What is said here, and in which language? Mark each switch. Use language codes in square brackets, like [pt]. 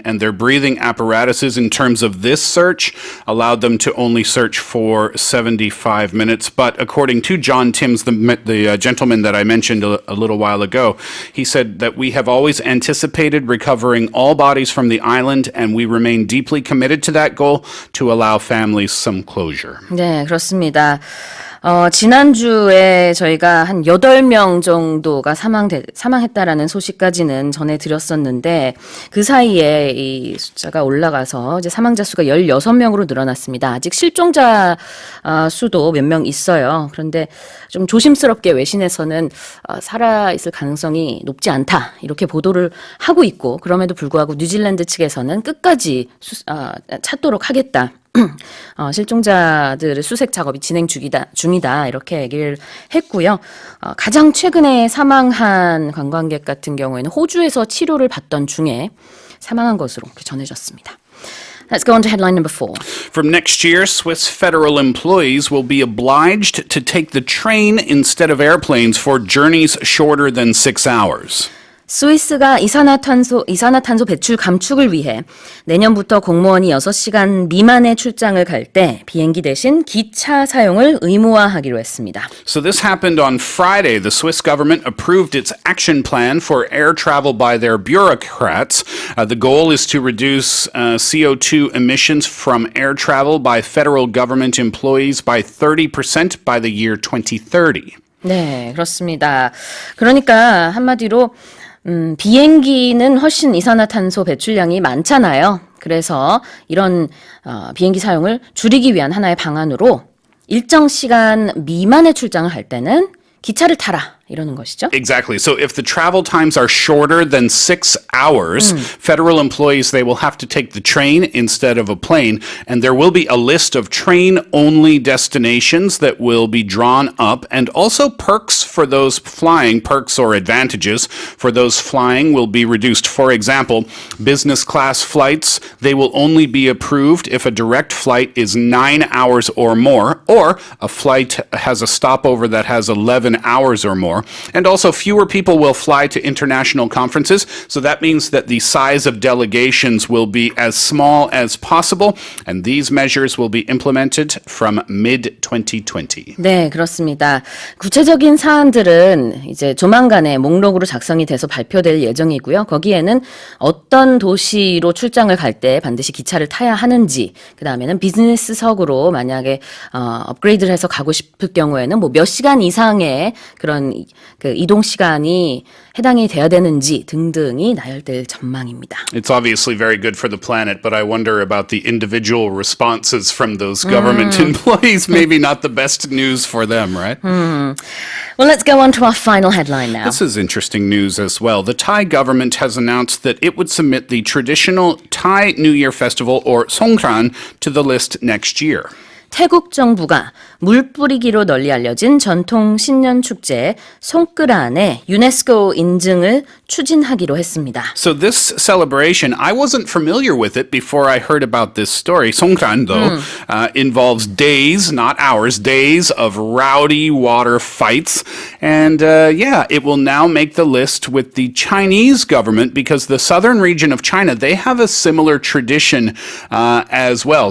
[en] And their breathing apparatuses, in terms of this search, allowed them to only search for 75 minutes. But according to John Timms, the gentleman that I mentioned a little while ago, he said that we have always anticipated recovering all bodies from the island, and we remain deeply committed to that goal to allow families some closure. [ko] 네, 그렇습니다. 지난주에 저희가 한 8명 정도가 사망했다라는 소식까지는 전해드렸었는데 그 사이에 이 숫자가 올라가서 이제 사망자 수가 16명으로 늘어났습니다. 아직 실종자 수도 몇 명 있어요. 그런데 좀 조심스럽게 외신에서는 살아있을 가능성이 높지 않다 이렇게 보도를 하고 있고 그럼에도 불구하고 뉴질랜드 측에서는 끝까지 찾도록 하겠다. 실종자들의 수색 작업이 진행 중이다 이렇게 얘기를 했고요. 가장 최근에 사망한 관광객 같은 경우에는 호주에서 치료를 받던 중에 사망한 것으로 전해졌습니다. [en] Let's go on to headline number 4. From next year, Swiss federal employees will be obliged to take the train instead of airplanes for journeys shorter than 6 hours. [ko] 스위스가 이산화탄소 배출 감축을 위해 내년부터 공무원이 6시간 미만의 출장을 갈 때 비행기 대신 기차 사용을 의무화하기로 했습니다. [en] So this happened on Friday. The Swiss government approved its action plan for air travel by their bureaucrats. The goal is to reduce CO2 emissions from air travel by federal government employees by 30% by the year 2030. [ko] 네, 그렇습니다. 그러니까 한마디로 비행기는 훨씬 이산화탄소 배출량이 많잖아요. 그래서 이런 비행기 사용을 줄이기 위한 하나의 방안으로 일정 시간 미만의 출장을 할 때는 기차를 타라 이러는 것이죠. [en] Exactly. So if the travel times are shorter than 6 hours, federal employees, they will have to take the train instead of a plane. And there will be a list of train-only destinations that will be drawn up. And also perks for those flying, perks or advantages for those flying will be reduced. For example, business class flights, they will only be approved if a direct flight is 9 hours or more, or a flight has a stopover that has 11 hours or more. And also, fewer people will fly to international conferences, so that means that the size of delegations will be as small as possible, and these measures will be implemented from mid-2020. [ko] 네, 그렇습니다. 구체적인 사안들은 이제 조만간에 목록으로 작성이 돼서 발표될 예정이고요. 거기에는 어떤 도시로 출장을 갈 때 반드시 기차를 타야 하는지, 그 다음에는 비즈니스석으로 만약에 업그레이드를 해서 가고 싶을 경우에는 뭐 몇 시간 이상의 그런 그 이동 시간이 해당이 돼야 되는지 등등이 나열될 전망입니다. [en] It's obviously very good for the planet, but I wonder about the individual responses from those government employees. Maybe not the best news for them, right? Well, let's go on to our final headline now. This is interesting news as well. The Thai government has announced that it would submit the traditional Thai New Year festival, or Songkran, to the list next year. [ko] 태국 정부가 물뿌리기로 널리 알려진 전통 신년 축제 송크란의 유네스코 인증을 추진하기로 했습니다. [en] So this celebration, I wasn't familiar with it before I heard about this story. Songkran, though, involves days, not hours, days of rowdy water fights. And it will now make the list with the Chinese government because the southern region of China, they have a similar tradition as well.